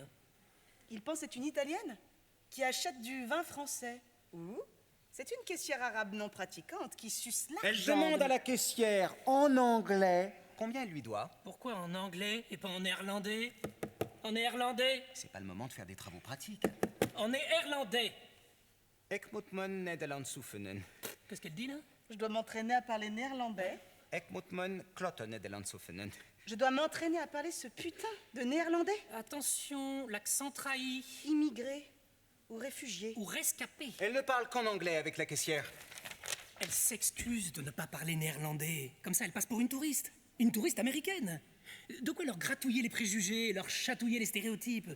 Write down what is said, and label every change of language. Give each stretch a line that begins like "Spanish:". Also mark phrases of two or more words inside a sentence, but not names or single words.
French: Il pense que c'est une Italienne qui achète du vin français. Ou c'est une caissière arabe non pratiquante qui suce l'argent. Elle demande à la caissière en anglais combien elle lui doit. Pourquoi en anglais et pas en néerlandais? En néerlandais? C'est pas le moment de faire des travaux pratiques. En néerlandais.
Dutch: Ik moet mijn Nederlands oefenen.
French: Qu'est-ce qu'elle dit là? Je dois m'entraîner à parler néerlandais.
Dutch: Ik moet mijn klote Nederlands oefenen.
French: Je dois m'entraîner à parler ce putain de néerlandais. Attention, l'accent trahi. Immigré ou réfugié. Ou rescapé. Elle ne parle qu'en anglais avec la caissière. Elle s'excuse de ne pas parler néerlandais. Comme ça, elle passe pour une touriste. Une touriste américaine. De quoi leur gratouiller les préjugés, leur chatouiller les stéréotypes.